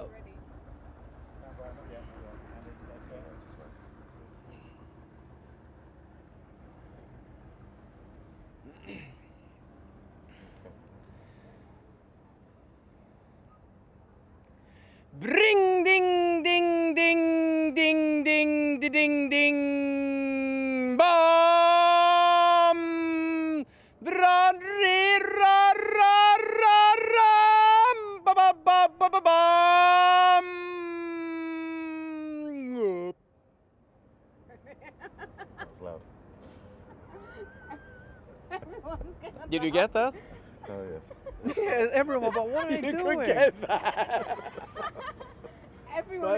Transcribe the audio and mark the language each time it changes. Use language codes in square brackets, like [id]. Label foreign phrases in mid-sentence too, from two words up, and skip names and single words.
[en] It's gonna be loud. already. Right, not yet, not yet. And then, Bring ding ding ding ding ding di ding ding bom dra re ra ra ra ram ba ba ba ba ba bam. That's loud. Did you get that? Oh yes. Yes, everyone, but what are they you doing? could get that. Everyone